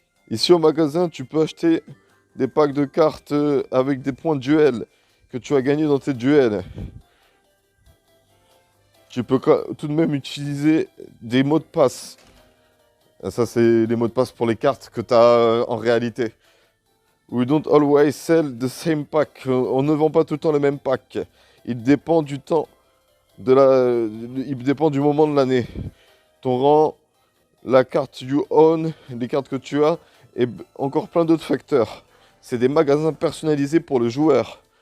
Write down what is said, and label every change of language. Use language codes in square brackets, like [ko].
[fr] Ici au magasin, tu peux acheter des packs de cartes avec des points de duel que tu as gagnés dans tes duels. Tu peux tout de même utiliser des mots de passe. Ça, c'est les mots de passe pour les cartes que tu as en réalité. [en] We don't always sell the same pack. [fr] On ne vend pas tout le temps le même pack. Il dépend du temps, il dépend du moment de l'année. Ton rang, la carte [en] you own, [fr] les cartes que tu as, et encore plein d'autres facteurs. C'est des magasins personnalisés pour le joueur.